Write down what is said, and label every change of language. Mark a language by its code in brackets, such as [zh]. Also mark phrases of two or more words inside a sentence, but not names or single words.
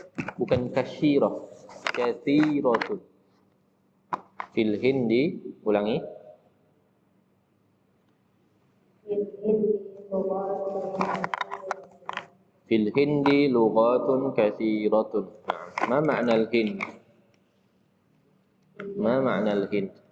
[ar] Bukan كثيرة، كثيرة. في الهند, ulangi. في الهند لغة. في الهند لغة كثيرة. ما معنى الهند؟ ما معنى الهند?